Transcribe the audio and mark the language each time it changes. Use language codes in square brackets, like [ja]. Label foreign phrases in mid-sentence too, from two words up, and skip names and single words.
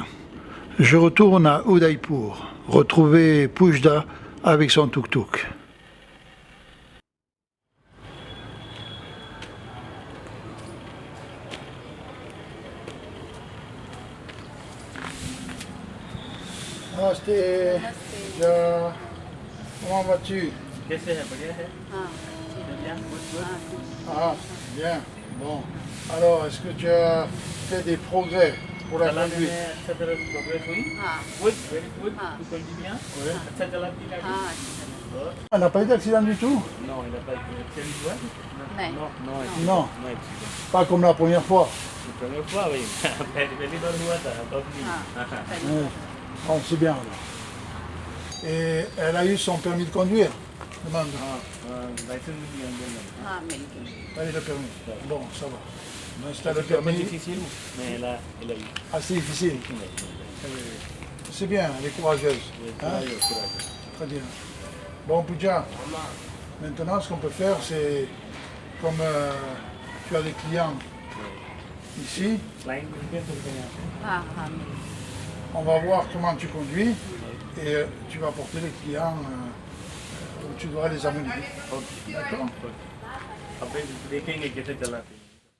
[fr] Je retourne à Udaipur, retrouver Pujda avec son tuk-tuk. [hi] Namaste. [fr] Comment vas-tu? [hi] कैसे है बढ़िया है हाँ [en] bien good good [hi] हाँ [fr] Ah, bien. Bon. Alors, est-ce que tu as fait des progrès pour la [hi] चलाने [fr] conduite? [hi] में अच्छा तरह प्रोग्रेस हुई हाँ [en] good very good [hi] हाँ। तू कर दी bien [fr] Oui. [hi] अच्छा चलाती गाड़ी हाँ [fr] Elle n'a pas eu d'accident du tout? non il n'a pas été accident हुआ [hi] नहीं [fr] non non Non, non accident pas comme la première fois. la première fois oui [hi] पहली बार हुआ था अब नहीं हाँ पहले [fr] Oui. Bon, c'est bien alors. Et elle a eu son permis de conduire? Demande. [hi] लाइसेंस भी दिया अंदर हाँ मिल गई [fr] Elle a eu le permis. Bon, ça va. Mais si tu as le c'est un peu permis, difficile mais elle a eu assez difficile. C'est bien, elle est courageuse. Hein? Très bien. Bon, Puja, maintenant ce qu'on peut faire, c'est comme tu as des clients ici, [hi] क्लाइंट मिलते हैं तो फिर यहाँ पे हाँ हाँ मिल गई [fr] on va voir comment tu conduis et tu vas porter les clients où tu dois les amener. D'accord? [hi] अब देखेंगे कैसे चलाते हैं